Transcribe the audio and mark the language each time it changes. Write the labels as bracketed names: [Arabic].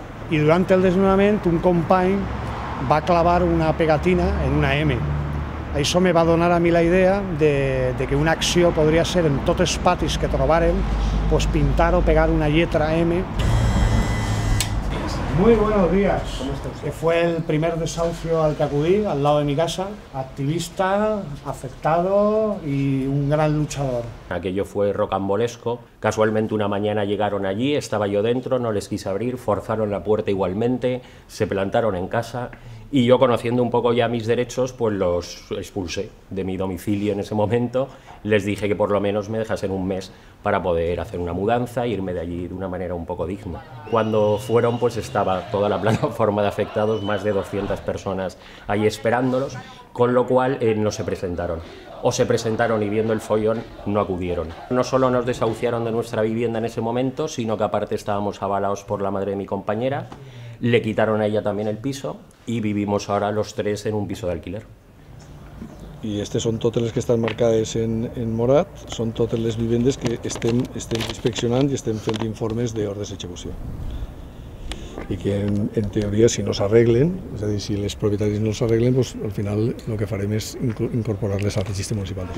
[Catalan] I durant el desnonament un company va clavar una pegatina en una M. Això me va donar a mi la idea de que una acció podria ser en tots els patis que trobàrem, pues pintar o pegar una lletra M. [Spanish] Muy buenos días. ¿Cómo está usted? Fue el primer desahucio al que acudí, al lado de mi casa, activista, afectado y un gran luchador. Aquello fue rocambolesco. Casualmente una mañana llegaron allí, estaba yo dentro, no les quise abrir, forzaron la puerta igualmente, se plantaron en casa y yo, conociendo un poco ya mis derechos, pues los expulsé de mi domicilio en ese momento. Les dije que por lo menos me dejasen un mes para poder hacer una mudanza e irme de allí de una manera un poco digna. Cuando fueron, pues estaba toda la plataforma de afectados, más de 200 personas ahí esperándolos, con lo cual no se presentaron. O se presentaron y viendo el follón no acudieron. No solo nos desahuciaron de nuestra vivienda en ese momento, sino que aparte estábamos avalados por la madre de mi compañera, le quitaron a ella también el piso y vivimos ahora los 3 en un piso de alquiler. [Catalan] I aquestes són totes les que estan marcades en morat, són totes les vivendes que estem inspeccionant i estem fent informes d'ordres d'execució. I que en teoria, si no s'arreglen, és a dir, si les propietaris no s'arreglen, doncs, al final el que farem és incorporar-les al registre municipal.